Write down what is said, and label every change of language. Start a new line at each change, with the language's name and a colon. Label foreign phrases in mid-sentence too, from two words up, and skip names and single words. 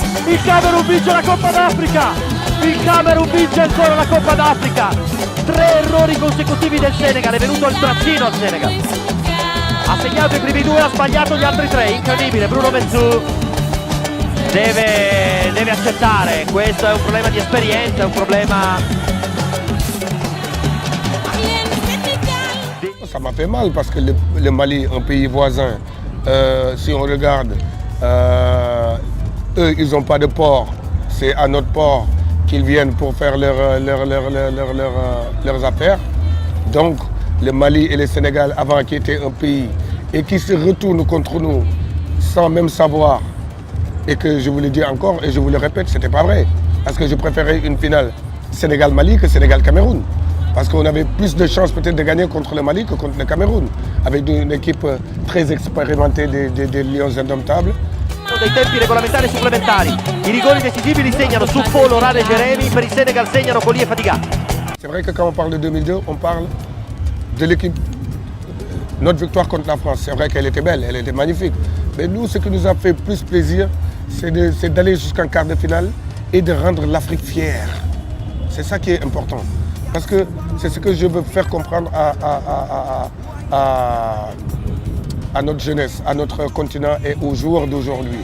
Italian: Il Camerun vince la Coppa d'Africa! Il Camerun vince ancora la Coppa d'Africa! 3 errori consecutivi del Senegal, è venuto il braccino al Senegal. Ha segnato i primi 2, ha sbagliato gli altri 3, incredibile. Bruno Mensou deve accettare, questo è un problema di esperienza, è un problema...
French: Ça m'a fait mal parce que le Mali, un pays voisin, si on regarde, eux ils n'ont pas de port, c'est à notre port qu'ils viennent pour faire leurs affaires. Donc le Mali et le Sénégal avant qui étaient un pays et qui se retournent contre nous sans même savoir. Et que je vous le dis encore et je vous le répète, c'était pas vrai. Parce que je préférais une finale Sénégal-Mali que Sénégal-Cameroun. Parce qu'on avait plus de chances peut-être de gagner contre le Mali que contre le Cameroun. Avec une équipe très expérimentée des Lions indomptables.
Italian: Dei tempi regolamentari supplementari. I rigori decisivi li segnano Souffo, Loran e Jérémy. Per il Senegal segnano Colli e Fadiga.
French: C'est vrai que quand on parle de 2002, on parle de l'équipe. Notre victoire contre la France, c'est vrai qu'elle était belle, elle était magnifique. Mais nous, ce qui nous a fait plus plaisir, c'est d'aller jusqu'en quart de finale et de rendre l'Afrique fière. C'est ça qui est important. Parce que c'est ce que je veux faire comprendre à notre jeunesse, à notre continent et aux joueurs d'aujourd'hui.